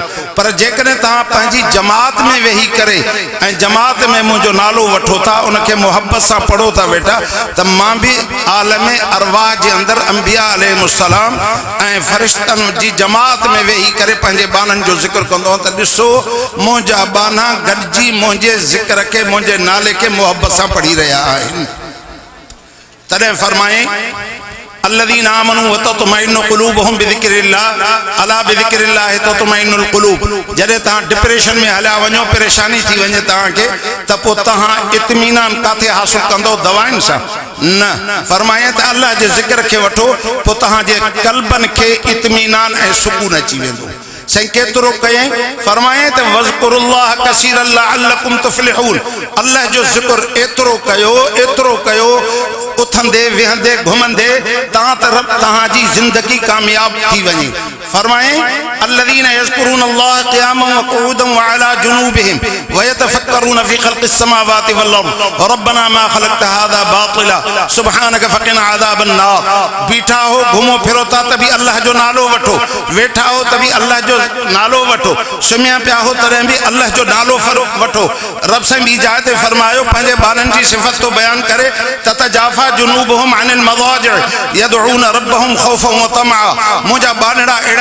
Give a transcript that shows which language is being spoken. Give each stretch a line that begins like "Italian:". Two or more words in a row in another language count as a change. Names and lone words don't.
Sindhi: पर जेकॾहिं तव्हां पंहिंजी जमात में वेही करे ऐं जमात में मुंहिंजो नालो वठो था, उनखे मोहब्बत सां पढ़ो था बेटा, त मां भी आलम अरवाह जे अंदर अंबिया अलैहिस्सलाम ऐं फरिश्तन जी जमात में वेही करे पंहिंजे बानन जो ज़िक्र कंदो त ॾिसो मुंहिंजा बाना गॾिजी मुंहिंजे ज़िक्र के मुंहिंजे नाले के मोहब्बत सां पढ़ी रहिया आहिनि। तॾहिं फरमाए
Arabic: الذين آمنوا وتطمئن قلوبهم بذكر الله ألا بذكر الله تطمئن القلوب.
Sindhi: जॾहिं तव्हां डिप्रेशन में हलिया वञो, परेशानी थी वञे तव्हांखे, त पोइ तव्हां इत्मीनान काथे हासिल कंदो? दवाउनि सां न। फरमाए त अल्लाह जे ज़िक्र खे वठो, पोइ तव्हांजे क़ल्बनि खे इत्मीनान ऐं सुकून अची वेंदो। सही केतिरो कयईं फरमाए त
Arabic: واذكروا الله كثيرا لعلكم تفلحون
Sindhi: अल्लाह जो ज़िक्र एतिरो कयो उथंदे विहंदे घुमंदे तां त रब तहांजी ज़िंदगी कामयाब थी वञे फरमाए
Arabic: الذين يذكرون الله قياما وقعودا وعلى جنوبهم ويتفكرون في خلق السماوات والارض ربنا ما خلقت هذا باطلا سبحانك فقنا عذاب النار
Sindhi: बीठा हो घुमो फिरो था तभी अल्लाह जो नालो वठो वेठा हो तभी अल्लाह जो नालो वठो सुम्या पिया हो तॾहिं बि अल्लाह जो नालो वठो रब साईं ॿी जाइ ते फरमायो पंहिंजे ॿारनि जी सिफ़त तो बयान करे
Arabic: تتجافى جنوبهم عن المضاجع يدعون ربهم خوفا وطمعا
Sindhi: मुंहिंजा ॿारड़ा अहिड़ा